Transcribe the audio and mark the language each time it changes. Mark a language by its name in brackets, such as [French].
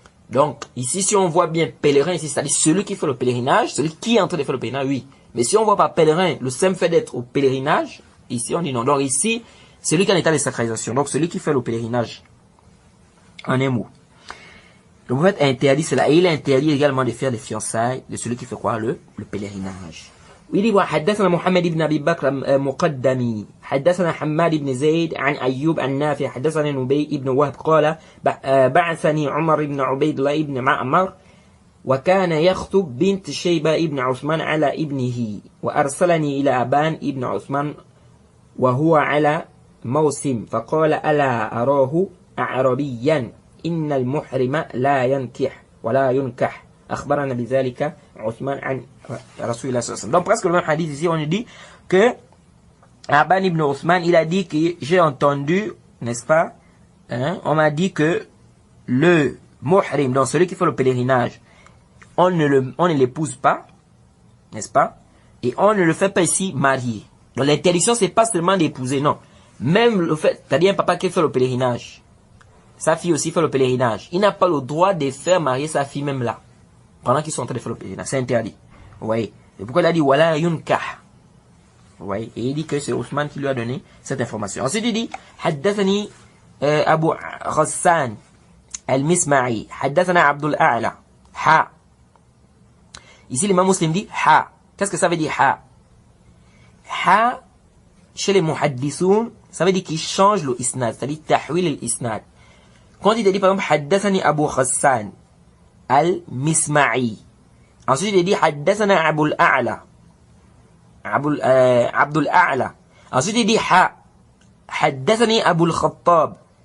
[French] Donc, ici, si on voit bien pèlerin ici, c'est-à-dire celui qui fait le pèlerinage, celui qui est en train de faire le pèlerinage, oui. Mais si on voit pas pèlerin, le simple fait d'être au pèlerinage, ici on dit non. Donc ici, celui qui est en état de sacralisation, donc celui qui fait le pèlerinage, en un mot. Le prophète interdit cela et il interdit également de faire des fiançailles de celui qui fait quoi? Le pèlerinage. [Arabic] ويلي حدثنا محمد بن أبي بكر مقدمي حدثنا حماد بن زيد عن أيوب عن نافع حدثنا نبي بن وهب قال بعثني عمر بن عبيد الله بن معمر وكان يخطب بنت شيبة ابن عثمان على ابنه وأرسلني إلى أبان ابن عثمان وهو على موسم فقال ألا أراه أعربيا إن المحرم لا ينكح ولا ينكح أخبرنا بذلك عثمان عن رسول الله صلى الله عليه وسلم. [French] Donc presque le même hadith ici, on nous dit que Aban ibn Othman, il a dit que j'ai entendu, n'est-ce pas, on m'a dit que le muhrim, donc celui qui fait le pèlerinage, on ne l'épouse pas, n'est-ce pas, et on ne le fait pas ici marier. Donc l'interdiction, c'est pas seulement d'épouser, non. Même le fait, c'est-à-dire un papa qui fait le pèlerinage, sa fille aussi fait le pèlerinage, il n'a pas le droit de faire marier sa fille même là. Pendant qu'ils sont en train de faire le pèlerinage, c'est interdit. Vous voyez. Et pourquoi il a dit wala yunkah? Vous voyez. Et il dit que c'est Ousmane qui lui a donné cette information. Ensuite il dit [Arabic] حدثني أبو غسان المسمعي حدثنا عبد الأعلى [French] Ici, l'imam muslim dit ha. Qu'est-ce que ça veut dire ha? Ha, chez les muhaddissoun, ça veut dire qu'il change le isnad, c'est-à-dire tahwil al-isnad. Quand il dit par exemple haddathani Abu Khassan al-Misma'i, ensuite il dit haddathana Abul A'la, Abdul A'la, ensuite il dit ha, haddathani Abul Khattab.